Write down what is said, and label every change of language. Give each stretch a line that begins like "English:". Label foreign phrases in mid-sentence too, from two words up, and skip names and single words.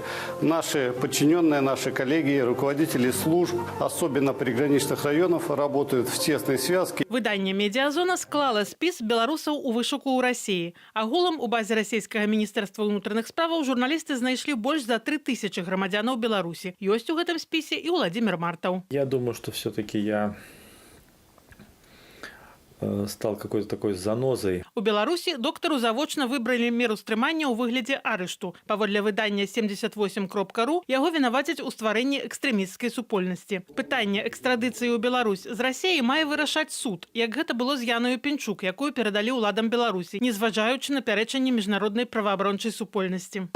Russian: Наши подчиненные, наши коллеги, руководители служб, особенно приграничных районов, работают в тесной связке.
Belarusian: Выданне «Медиазона» склала спіс беларусаў у вышуку ў Расіі. Агулам у базе расійскага міністэрства ўнутраных справаў журналісты знайшлі больш за 3000 грамадзянаў Беларусі. Ёсць у гэтым спісе і Уладзімір Мартаў.
Russian: Я думаю, что все-таки я стал какой-то такой занозой.
Belarusian: У Беларусі доктару завочна выбралі меру стрымання ў выглядзе арышту. Паводле выдання 78.ru яго вінавацяць у стварэнні экстрэмісцкай супольнасці. Пытанне экстрадыцыі ў Беларусь з Расіяй мае вырашаць суд, як гэта было з Яною Пінчук, якую перадалі ўладам Беларусі, незважаючы на пярэчанне міжнароднай праваабарончай супольнасці.